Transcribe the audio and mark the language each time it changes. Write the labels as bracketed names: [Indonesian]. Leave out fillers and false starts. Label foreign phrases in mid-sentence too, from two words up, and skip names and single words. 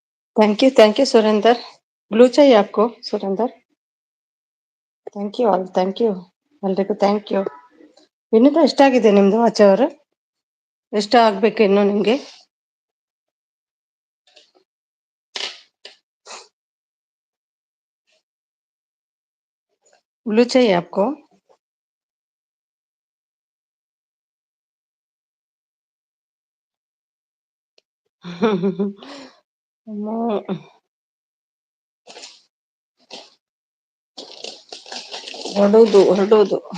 [English] thank you सुरेंदर. [Hindi] ब्लू चाहिए आपको सुरेंदर? [English] thank you all, thank you ಎಲ್ರಿಗೂ, thank you. [Kannada] ವಿನೀತಾ ಎಷ್ಟಾಗಿದೆ ನಿಮ್ದು ಆಚೆ ಅವರು? ಎಷ್ಟು ಆಗ್ಬೇಕು ಇನ್ನು ನಿಮ್ಗೆ? [Hindi] ब्लू चाहिए आपको? [Kannada] ಹೊರಡುವುದು ಹೊರಡುವುದು.